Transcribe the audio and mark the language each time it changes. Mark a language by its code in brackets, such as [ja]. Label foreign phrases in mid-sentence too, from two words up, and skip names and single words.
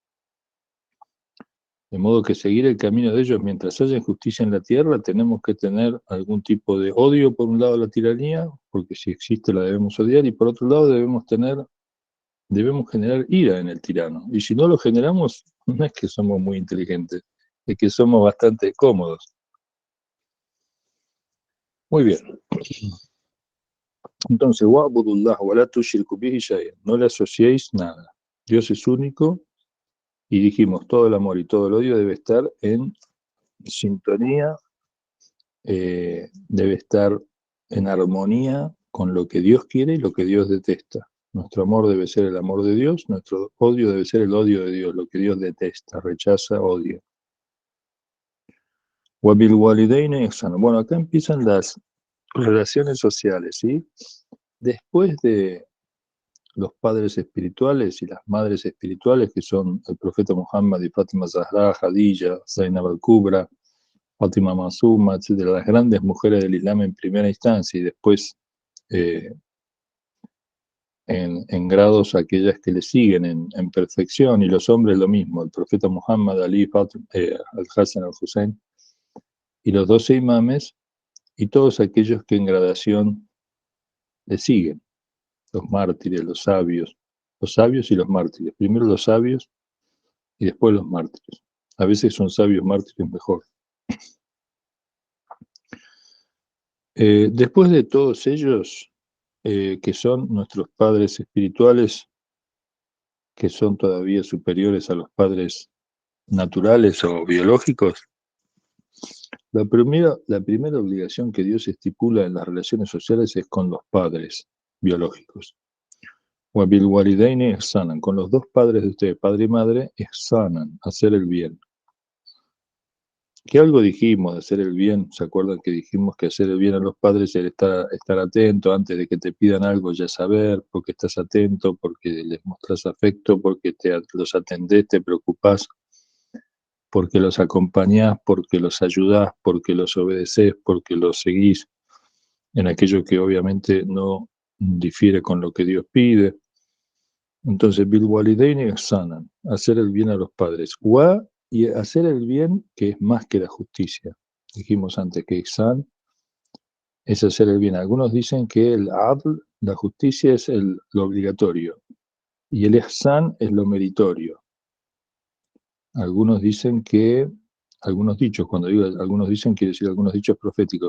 [es] De modo que seguir el camino de ellos mientras haya injusticia en la tierra, tenemos que tener algún tipo de odio por un lado a la tiranía, porque si existe la debemos odiar, y por otro lado debemos generar ira en el tirano. Y si no lo generamos, no es que somos muy inteligentes, es que somos bastante cómodos. Muy bien. Entonces, [ar] واعبدوا الله ولا تشركوا به شيئا, [es] no le asociéis nada. Dios es único, y dijimos, todo el amor y todo el odio debe estar en sintonía, debe estar en armonía con lo que Dios quiere y lo que Dios detesta. Nuestro amor debe ser el amor de Dios, nuestro odio debe ser el odio de Dios, lo que Dios detesta, rechaza, odia. [ar] وبالوالدين إحسانا. [es] Bueno, acá empiezan las relaciones sociales, ¿sí? Después de los padres espirituales y las madres espirituales, que son el profeta Muhammad y Fátima Zahra, Khadija, Zainab al-Kubra, Fátima Masuma, etcétera, las grandes mujeres del Islam en primera instancia, y después en grados aquellas que le siguen en perfección, y los hombres lo mismo, el profeta Muhammad, Ali, al-Hassan, al-Hussein, y los 12 imames, y todos aquellos que en gradación le siguen, los mártires, los sabios y los mártires. Primero los sabios y después los mártires. A veces son sabios mártires mejor. Después de todos ellos, que son nuestros padres espirituales, que son todavía superiores a los padres naturales o biológicos, la primera obligación que Dios estipula en las relaciones sociales es con los padres biológicos. [ar] وبالوالدين إحسانا, [es] con los dos padres de ustedes, padre y madre, ihsanan, hacer el bien. Que algo dijimos de hacer el bien, ¿se acuerdan que dijimos que hacer el bien a los padres es estar atento antes de que te pidan algo, ya saber, porque estás atento, porque les mostrás afecto, porque los atendés, te preocupás, porque los acompañás, porque los ayudás, porque los obedecés, porque los seguís en aquello que obviamente no difiere con lo que Dios pide. Entonces, [ar] بالوالدين إحسانا, [es] hacer el bien a los padres. Wa, y hacer el bien que es más que la justicia. Dijimos antes que ihsan es hacer el bien. Algunos dicen que el adl, la justicia, es lo obligatorio. Y el ihsan es lo meritorio. Algunos dicen que, algunos dichos, cuando digo algunos dicen, quiere decir algunos dichos proféticos.